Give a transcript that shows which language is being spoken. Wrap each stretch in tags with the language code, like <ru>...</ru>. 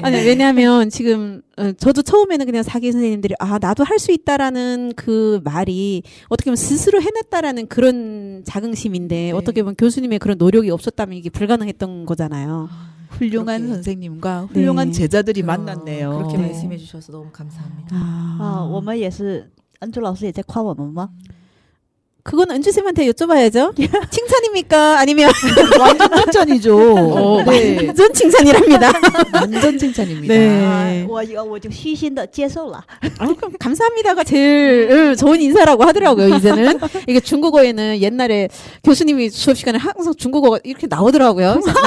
<ko>아니 왜냐하면 지금 저도 처음에는 그냥 사기 선생님들이 나도 할 수 있다라는 그 말이 어떻게 보면 스스로 해냈다라는 그런 자긍심인데 어떻게 보면 교수님의 그런 노력이 없었다면 이게 불가능했던 거잖아요. 훌륭한 그렇게. 선생님과 훌륭한 네. 제자들이 만났네요. 그렇게 네. 말씀해 주셔서 너무 감사합니다.</ko> <zh>啊，我们也是，恩珠老师也在夸我们吗？</zh> <ko>그건 은주쌤한테 여쭤봐야죠. 칭찬입니까? 아니면 완전 칭찬이죠. 네. 완전 칭찬이랍니다. 완전 칭찬입니다. 네.</ko> <zh>啊，我就虚心的接受了。</zh> <ko>그럼 감사합니다가 제일 좋은 인사라고 하더라고요. 이제는 이게 중국어에는 옛날에 교수님이 수업 시간에 항상 중국어가 이렇게 나오더라고요.</ko>